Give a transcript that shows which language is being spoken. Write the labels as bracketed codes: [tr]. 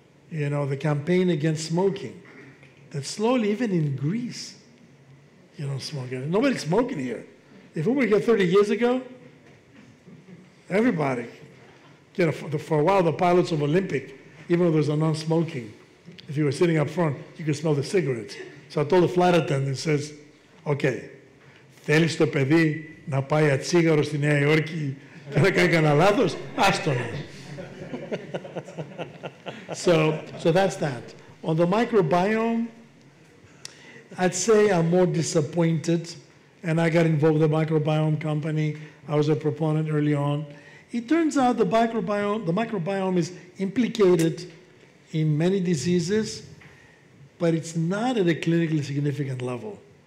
[en] You know, the campaign against smoking. That slowly, even in Greece, you don't smoke. Nobody's smoking here. If we were here 30 years ago, everybody, you know, for a while, the pilots of Olympic, even though there's a non-smoking, if you were sitting up front, you could smell the cigarettes. So I told the flight attendant, says, okay, [el] θέλεις το παιδί να πάει ατσίγαρο στη Νέα Υόρκη και να κάνει κανένα λάθος, άστο να. [en] So that's that. On the microbiome, I'd say I'm more disappointed, and I got involved with the microbiome company. I was a proponent early on. It turns out the microbiome is implicated in many diseases, but it's not at a clinically significant level.